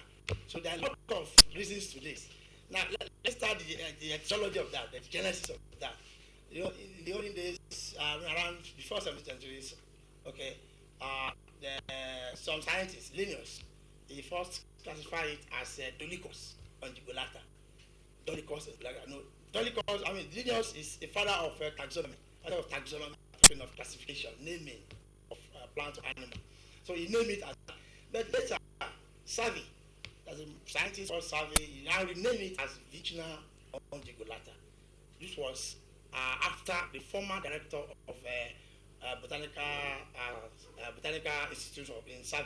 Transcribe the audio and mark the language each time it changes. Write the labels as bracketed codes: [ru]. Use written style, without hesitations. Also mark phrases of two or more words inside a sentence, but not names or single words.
[en] So there are a lot of reasons to this. Now let's start the etiology of that, the genesis of that. You know, in the olden days, around before 17th centuries, okay, some scientists, Linnaeus, he first classified it as Dolichos ungulata. Dolichos ungulata. No, Dolichos. I mean, Linnaeus is a father of taxonomy, of classification, naming of plant or animal. So he named it as that. But later, Savy, as a scientist called Savy, he now renamed it as Vigna ungulata. This was after the former director of Botanical Institute in Savy.